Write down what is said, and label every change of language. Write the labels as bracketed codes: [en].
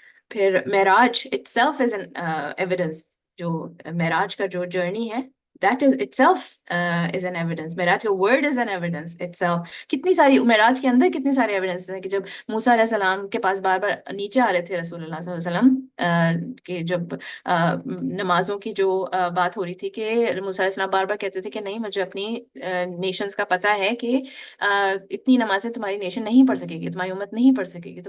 [en] پھر Miraj itself is an evidence. [ur] جو معراج کا جو جرنی ہے [en] that is itself is an evidence. معراج کا word is an evidence itself. [ur] کتنی ساری معراج کے اندر کتنی ساری ایویڈنس ہیں کہ جب موسیٰ علیہ السلام کے پاس بار بار نیچے آ رہے تھے رسول اللہ صلی اللہ علیہ وسلم, کہ جب نمازوں کی جو بات ہو رہی تھی کہ موسیٰ علیہ السلام بار بار کہتے تھے کہ نہیں مجھے اپنی نیشنز کا پتہ ہے کہ اتنی نمازیں تمہاری نیشن نہیں پڑھ سکے گی, تمہاری امت نہیں پڑھ سکے گی.